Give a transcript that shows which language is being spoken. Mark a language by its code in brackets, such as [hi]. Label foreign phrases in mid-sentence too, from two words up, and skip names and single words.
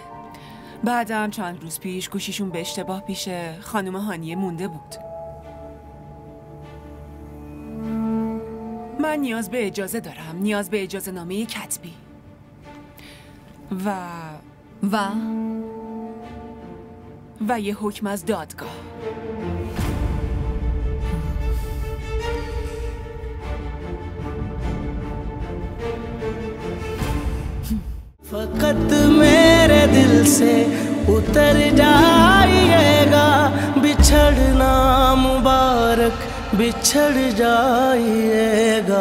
[fa] بعدم چند روز پیش گوشیشون به اشتباه پیش خانم هانیه مونده بود. من نیاز به اجازه دارم، نیاز به اجازه نامه کتبی و یه حکم از دادگاه. [hi] फकत मेरे दिल से उतर जाइएगा, बिछड़ना मुबारक बिछड़ जाइए।